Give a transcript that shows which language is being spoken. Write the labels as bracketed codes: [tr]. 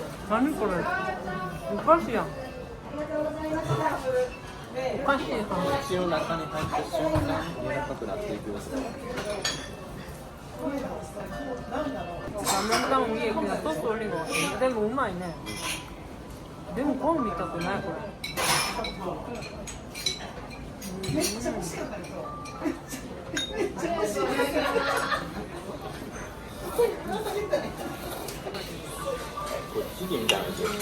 [ja] 何これ？お菓子やん。お菓子やん。口の中に入った瞬間柔らかくなっていくよ。 [ko] ラメンタン위에 그냥 소스 올린 것 같아. [ja] でもうまいね。でもコーンみたくないこれ。めっちゃ美味しかったよ。めっちゃ美味しい。これチキンみたいなやつ。